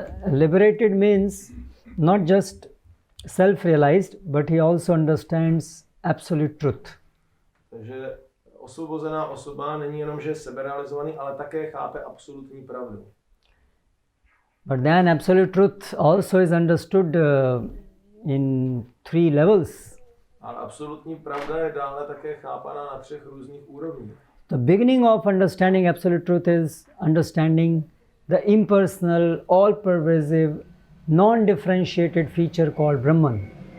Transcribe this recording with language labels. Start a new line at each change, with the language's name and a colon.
English: liberated means not just self-realized, but he also understands absolute truth.
Czech: Takže osvobozená osoba není jenom, že je seberealizovaný, ale také chápe absolutní pravdu.
English: But then absolute truth also is understood in 3 levels.
Czech: Ale absolutní pravda je dále také chápaná na 3 různých úrovních.
English: The beginning of understanding absolute truth is understanding the impersonal, all-pervasive, non-differentiated feature called Brahman.